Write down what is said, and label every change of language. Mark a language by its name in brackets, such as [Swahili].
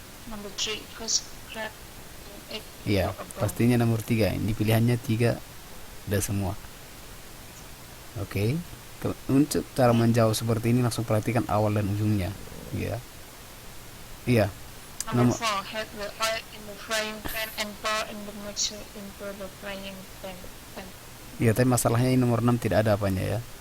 [English] Number 3, first crack egg. [Indonesian] Iya, pastinya nomor 3. Ini pilihannya 3 udah semua. Oke. Untuk cara menjawab seperti ini langsung perhatikan awal dan ujungnya. Iya. Iya. [English] Number 4, have the oil in the frying pan and pour in the mixture into the frying pan. [Indonesian] Iya, tapi masalahnya ini nomor 6 tidak ada apanya ya.